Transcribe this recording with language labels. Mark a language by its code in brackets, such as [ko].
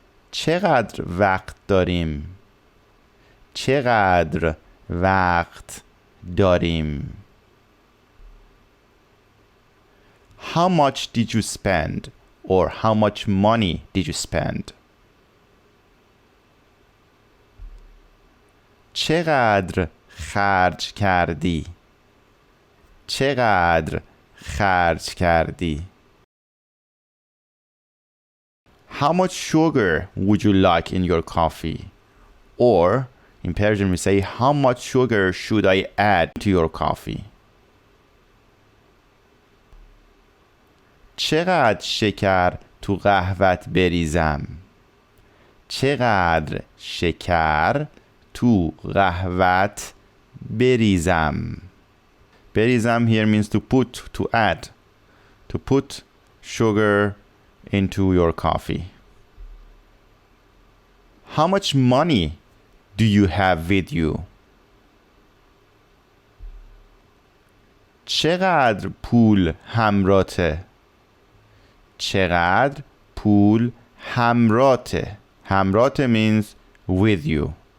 [fa] چقدر وقت داریم؟ چقدر وقت داریم؟ [en] How much did you spend? Or how much money did you spend? [fa] چقدر خرج کردی؟ چقدر خرج کردی؟ [en] How much sugar would you like in your coffee? Or in Persian we say how much sugar should I add to your coffee? [fa] چقدر شکر تو قهوت بریزم؟ چقدر شکر تو قهوت بریزم؟ بریزم [en] here means to put, to add. To put sugar into your coffee. How much money do you have with you? [fa] چقدر پول همراته؟ چقدر پول همراته؟ همراته [en] means with you.